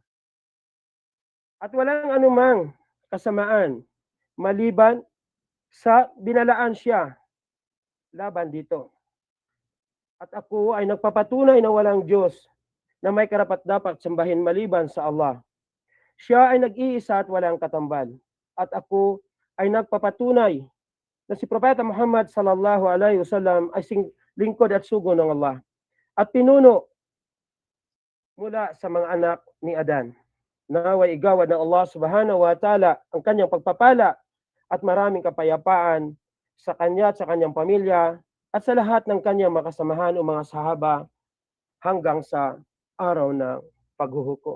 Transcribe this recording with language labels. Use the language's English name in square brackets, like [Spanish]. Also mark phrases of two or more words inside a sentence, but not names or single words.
[Filipino] At walang anumang kasamaan maliban sa binalaan siya laban dito. At ako ay nagpapatunay na walang Diyos na may karapat-dapat sambahin maliban sa Allah. Siya ay nag-iisa at walang katambal. At ako ay nagpapatunay na si Propeta Muhammad [Arabic] صلى الله عليه وسلم [Filipino] ay lingkod at sugo ng Allah at pinuno mula sa mga anak ni Adan. Naway igawad ng Allah [Arabic] سبحانه وتعالى [Filipino] ang kanyang pagpapala at maraming kapayapaan sa kanya at sa kanyang pamilya at sa lahat ng kanyang makasamahan o mga sahaba hanggang sa araw ng paghuhukom.